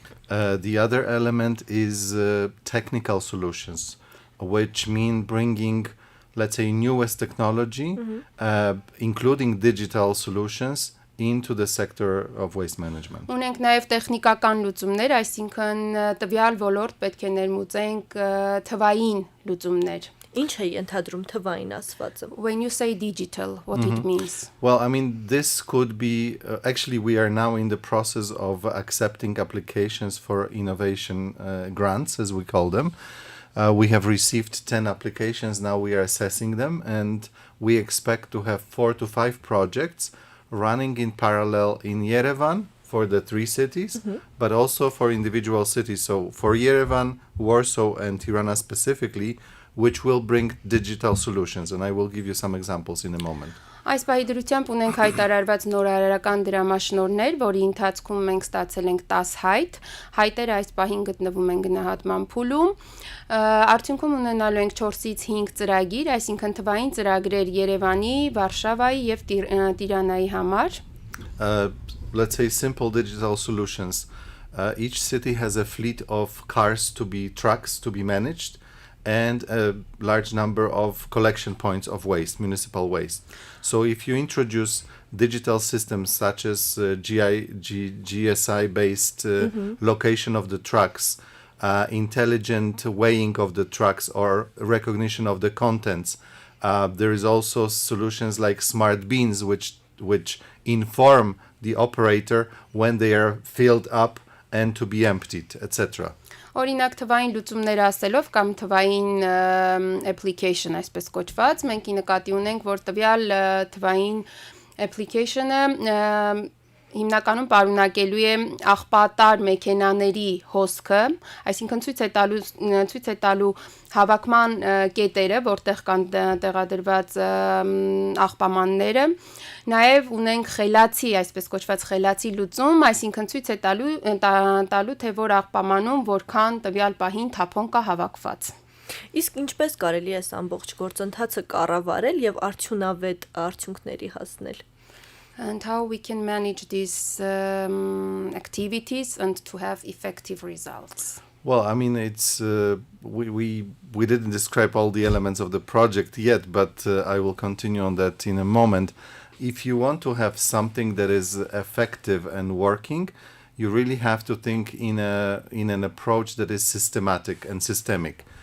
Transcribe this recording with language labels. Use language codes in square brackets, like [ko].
[en] The other element is technical solutions, which mean bringing, let's say, newest technology, including digital solutions into the sector of waste management. [hy] Ունենք նաև տեխնիկական լուծումներ, այսինքն տվյալ ոլորտ պետք է ներմուծենք թվային լուծումներ. Ինչ է ընդհանրում թվային ասվածը? [en] When you say digital, what it means? Well, I mean, this could be, actually, we are now in the process of accepting applications for innovation grants, as we call them. We have received 10 applications, now we are assessing them, and we expect to have 4 to 5 projects running in parallel in Yerevan for the 3 cities, but also for individual cities. So for Yerevan, Warsaw, and Tirana specifically, which will bring digital solutions, and I will give you some examples in a moment. [hy] Այս պահի դրությամբ ունենք հայտարարված նորարարական դրամաշնորհներ, որի ընթացքում մենք ստացել ենք 10 հայտ։ Հայտերը այս պահին գտնվում են գնահատման փուլում։ Արդյունքում ունենալու ենք 4-ից 5 ծրագիր, այսինքն թվային ծրագրեր Երևանի, Վարշավայի եւ Տիրանայի համար։ [en] Let's say simple digital solutions. Each city has a fleet of trucks to be managed, and a large number of collection points of waste, municipal waste. So if you introduce digital systems such as GSI-based location of the trucks, intelligent weighing of the trucks or recognition of the contents, there is also solutions like smart bins which inform the operator when they are filled up and to be emptied, etc. [hy] Օրինակ թվային լուծումներ ասելով կամ թվային application այսպես կոչված, մենք նկատի ունենք, որ տվյալ թվային application-ը հիմնականում պարունակելու է աղբատար մեքենաների հոսքը, այսինքն ցույց է տալու հավաքման կետերը, որտեղ կան տեղադրված աղբամանները, նաև ունենք խելացի, այսպես կոչված խելացի լուծում, այսինքն ցույց է տալու թե որ աղբամանում որքան տվյալ պահին թափոն կա հավաքված։ Իսկ ինչպես կարելի է այս ամբողջ գործընթացը կառավարել եւ արդյունավետ արդյունքների հասնել։ [en] And how we can manage these activities and to have effective results. Well, I mean, it's we didn't describe all the elements of the project yet, but I will continue on that in a moment. If you want to have something that is effective and working, you really have to think in an approach that is systematic and systemic.